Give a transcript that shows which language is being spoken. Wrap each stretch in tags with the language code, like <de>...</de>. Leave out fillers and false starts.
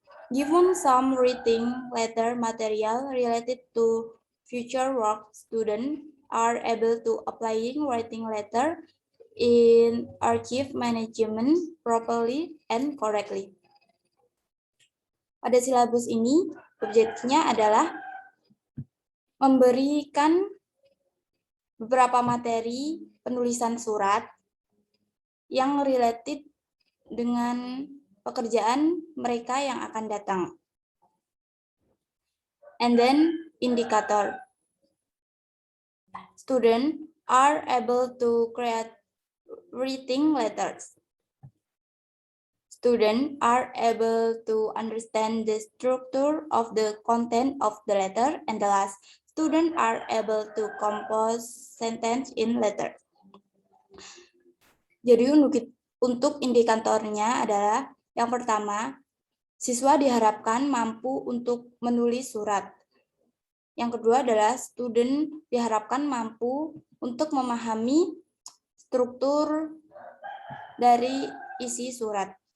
<en>Given some reading letter material related to future work, students are able to applying writing letter in archive management properly and correctly.</en> <id>Pada silabus ini, objektifnya adalah memberikan beberapa materi penulisan surat yang related dengan pekerjaan mereka yang akan datang.</id> <en>And then indicator. Students are able to create writing letters. Students are able to understand the structure of the content of the letter. And the last, students are able to compose sentence in letter.</en> <id>Jadi untuk indikatornya adalah yang pertama, siswa diharapkan mampu untuk menulis surat. Yang kedua adalah student diharapkan mampu untuk memahami struktur dari isi surat.</id>